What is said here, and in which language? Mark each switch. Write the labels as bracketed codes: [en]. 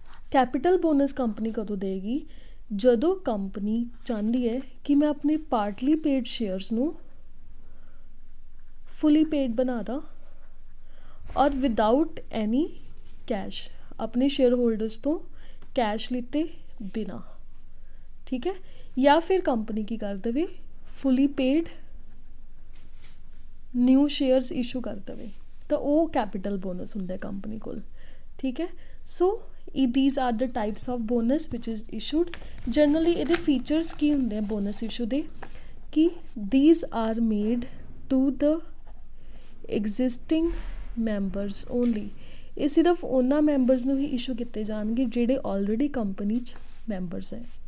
[pa] Capital bonus company ਕਦੋਂ ਦੇਗੀ? ਜਦੋਂ ਕੰਪਨੀ ਚਾਹੁੰਦੀ ਹੈ ਕਿ ਮੈਂ ਆਪਣੇ ਪਾਰਟਲੀ ਪੇਡ ਸ਼ੇਅਰਸ ਨੂੰ ਫੁੱਲੀ ਪੇਡ ਬਣਾ ਦਾਂ ਔਰ [en] without any cash, [pa] ਆਪਣੇ ਸ਼ੇਅਰ ਹੋਲਡਰਸ ਤੋਂ ਕੈਸ਼ ਲਿੱਤੇ ਬਿਨਾ, ਠੀਕ ਹੈ। ਜਾਂ ਫਿਰ ਕੰਪਨੀ ਕੀ ਕਰ ਦੇਵੇ ਫੁੱਲੀ ਪੇਡ ਨਿਊ ਸ਼ੇਅਰਸ ਇਸ਼ੂ ਕਰ ਦੇਵੇ, ਤਾਂ ਉਹ ਕੈਪੀਟਲ ਬੋਨਸ ਹੁੰਦਾ ਕੰਪਨੀ ਕੋਲ, ਠੀਕ ਹੈ। ਸੋ [en] these are the types of bonus which is issued. [pa] Generally ਇਹਦੇ ਫੀਚਰਸ ਕੀ ਹੁੰਦੇ ਆ ਬੋਨਸ ਇਸ਼ੂ ਦੇ ਕਿ [en] these are made to the existing members only. [pa] ਇਹ ਸਿਰਫ ਉਹਨਾਂ ਮੈਂਬਰਸ ਨੂੰ ਹੀ ਇਸ਼ੂ ਕੀਤੇ ਜਾਣਗੇ ਜਿਹੜੇ ਆਲਰੇਡੀ ਕੰਪਨੀ 'ਚ ਮੈਂਬਰਸ ਹੈ।